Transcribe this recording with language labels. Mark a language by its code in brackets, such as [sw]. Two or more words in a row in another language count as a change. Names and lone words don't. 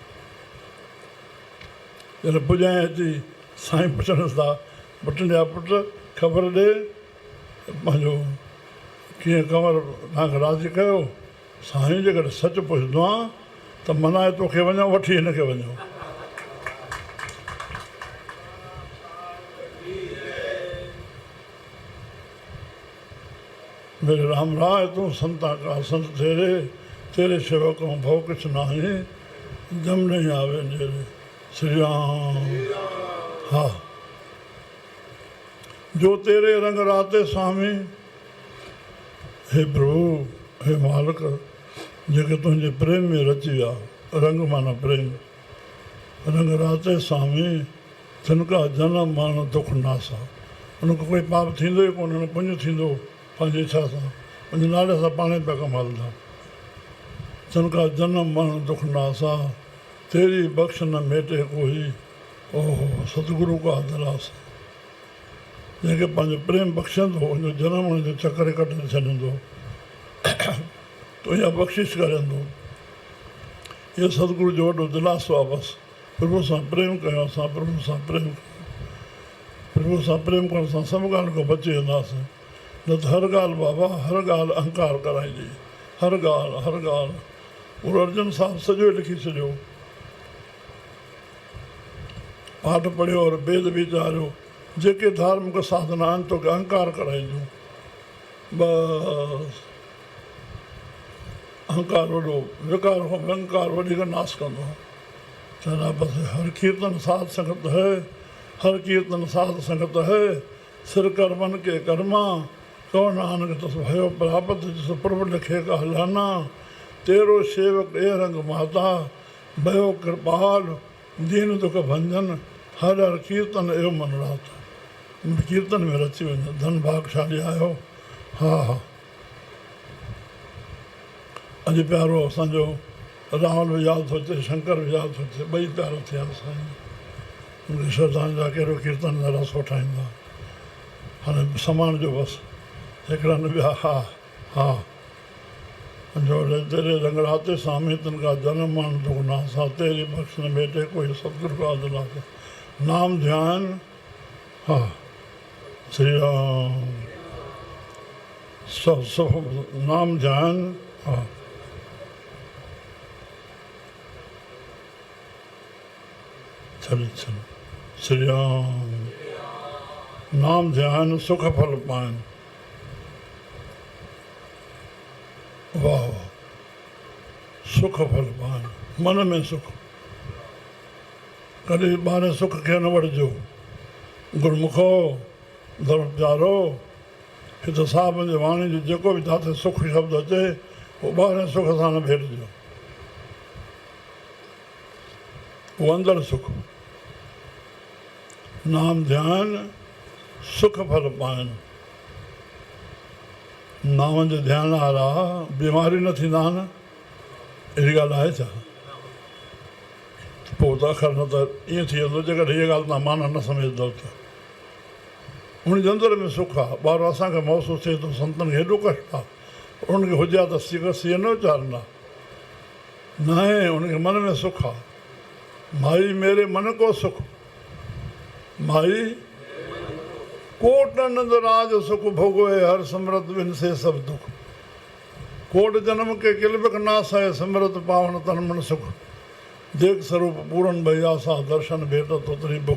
[sd] जॾहिं पुॼाए अची साईं पुछणसि था, बटलिया पुट ख़बर ॾे पंहिंजो कीअं कंवर तव्हांखे राज़ी कयो? साईं जेकॾहिं सचु पुछंदो आहे त मनाए तोखे वञो, वठी हिनखे वञो। [pa] ਮੇਰੇ ਰਾਮ ਰਾਇ ਤੂੰ ਸੰਤਾ ਕਾ ਸੰਤ ਤੇਰੇ ਸੇਵਕ ਭਵ ਕੁਛ ਨਾਹੀ, ਜਮ ਨਹੀਂ ਆਵੇ ਨੇਰੇ। [sd] श्री राम। हा, [pa] ਜੋ ਤੇਰੇ ਰੰਗ ਰਾਤੇ ਸੁਆਮੀ, [sd] हे प्रभु, हे मालिक, जेके तुंहिंजे प्रेम में रची विया, रंग माना प्रेम, [pa] ਰੰਗ ਰਾਤੇ ਸੁਆਮੀ, ਤਿਨਕਾ ਜਨਮ ਮਰਣ ਦੁਖ ਨਾਸਾ। [sd] उनखे कोई पाप थींदो ई कोन, पुञ थींदो पंहिंजी इच्छा सां, पंहिंजे नाले सां पाण ई पिया कमु हलंदा। [pa] ਤਿਨਕਾ ਜਨਮ ਮਰਣ ਦੁਖ ਨਾਸਾ, ਤੇਰੀ ਬਖ਼ਸ਼ ਨ ਮੇਟੇ ਕੋਈ, ਓਹੋ ਸਤਗੁਰੁ ਕਾ ਦਿਲਾਸ। [sd] जंहिंखे पंहिंजो प्रेम बख़्शंदो, उनजो जनम उनजो चकर कटे छॾींदो, तुंहिंजा बख़्शिश करंदो। इहो सतगुरु जो वॾो दिलासो आहे। बसि प्रभु सां प्रेम कयो, असां प्रभु सां प्रेम कयूं। प्रभु सां प्रेम करण सां सभु ॻाल्हि खां बची वेंदासीं। न त हर ॻाल्हि बाबा, हर ॻाल्हि अहंकार कराईंदी, हर ॻाल्हि। गुरु अर्जन साहिबु सॼो लिखी छॾियो, [pa] ਪਾਠ ਪੜ੍ਹਿਓ ਔਰ ਵੇਦ ਵੀਚਾਰਿਓ, [sd] जेके धार्मिक साधना आहिनि तोखे अहंकार कराईंदियूं। बसि अहंकार वॾो विकार हो, अहंकार वॾी खां नाश कंदो। चवंदा बसि [pa] ਹਰ ਕੀਰਤਨ ਸਾਧ ਸੰਗਤ ਹੈ, ਹਰ ਕੀਰਤਨ ਸਾਧ ਸੰਗਤ ਹੈ, ਸਿਰ ਕਰ ਮਨ ਕੇ ਕਰਮਾ, ਕਹੋ ਨਾਨਕ ਤਸ ਭਯੋ ਪ੍ਰਾਪਤ, ਜਿਸ ਪ੍ਰਭੁ ਲਿਖੇ ਕਾ ਹਲਾਨਾ, ਤੇਰੋ ਸੇਵਕ ਏ ਰੰਗ ਮਾਤਾ, ਭਯੋ ਕ੍ਰਿਪਾਲ, ਦੀਨ ਦੁਖ ਭੰਜਨ, ਹਰ ਹਰ ਕੀਰਤਨ ਏਵ ਮਨ ਰਾਤ। [sd] कीर्तन में रची वञो, धन भागशाली आहियो। हा, अॼु प्यारो असांजो राहुल बि यादि थो अचे, शंकर बि यादि थो अचे, ॿई प्यारा थिया साईं। उनखे श्रद्धांजलि जा कहिड़ो कीर्तन ॾाढा सुठा ईंदा। हाणे समान जो बसि हिकिड़ा न ॿिया। [pa] ਹਾ, ਜੋ ਤੇਰੇ ਰੰਗ ਰਾਤੇ ਸੁਆਮੀ, ਤਿਨਕਾ ਜਨਮ ਮਰਣ ਦੁਖ ਨਾਸਾ, ਤੇਰੀ ਬਖ਼ਸ਼ ਨ ਮੇਟੇ ਕੋਈ, ਸਤਗੁਰੁ ਕਾ ਦਿਲਾਸਾ। ਨਾਮ ਧਿਆਨ। [sd] हा, श्री राम। [pa] ਨਾਮ ਧਿਆਨ। [sd] हा, चल श्री राम। [pa] ਨਾਮ ਧਿਆਨ ਸੁਖ ਫਲ ਪਾਇਨ। [sd] वाह, [pa] ਸੁਖ ਫਲ ਪਾਇਨ, [sd] मन में सुख। कॾहिं ॿाहिरि सुख खे न वठिजो। गुरमुखो धर्म प्यारो, हिते साहिब जे वाणी जो जेको बि जिते सुख शब्द अचे, उहो ॿाहिरि सुख सां न भेटिजो। उहो अंदरि सुख। [pa] ਨਾਮ ਧਿਆਨ ਸੁਖ ਫਲ ਪਾਇਨ। [sd] नाम जो ध्यानु वारा बीमारी न थींदा आहिनि, अहिड़ी ॻाल्हि आहे छा? पोइ त अख़र न त ईअं थी वेंदो, जेकॾहिं हीअ ॻाल्हि तव्हां माना न सम्झंदव त। उनजे अंदरि में सुख आहे। ॿार असांखे महसूसु थिए थो संतनि खे हेॾो कष्ट आहे, उनखे हुजे हा त सीअ न वीचारंदा। न आहे, उनखे मन में सुख आहे। [pa] ਮਾਈ ਮੇਰੇ ਮਨ ਕੋ ਸੁਖ, ਮਾਈ ਕੋਟ ਨੰਦ ਰਾਜ ਸੁਖ ਭੋਗੋਏ, ਹਰ ਸਮ੍ਰਿਤ ਬਿਨ ਸੇ ਸਬ ਦੁਖ। ਕੋਟ ਜਨਮ ਕੇ ਕਿਲਬਿਕ ਨਾਸ ਹੈ, ਸਮ੍ਰਿਤ ਪਾਵਨ ਤਨ ਮਨ ਸੁਖ। ਦੇਖ ਸਵਰੂਪ ਪੂਰਨ ਭਈ ਆਸਾ, ਦਰਸ਼ਨ ਭੇਟਤ ਉਤਰੀ ਬੁਖ।